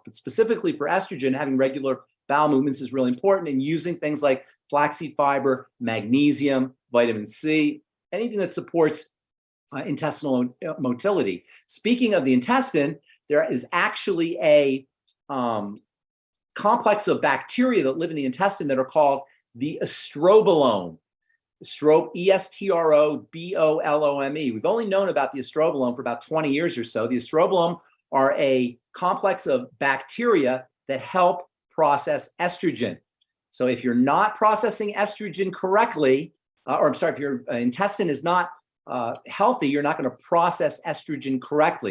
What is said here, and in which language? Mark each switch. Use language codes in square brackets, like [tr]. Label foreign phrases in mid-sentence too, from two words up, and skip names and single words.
[en] But specifically for estrogen, having regular bowel movements is really important, and using things like flaxseed fiber, magnesium, vitamin C, anything that supports intestinal motility. Speaking of the intestine, there is actually a complex of bacteria that live in the intestine that are called the estrobolome. E-S-T-R-O-B-O-L-O-M-E. We've only known about the estrobolome for about 20 years or so. The estrobolome are a complex of bacteria that help process estrogen. So if you're not processing estrogen correctly, if your intestine is not healthy, you're not going to process estrogen correctly.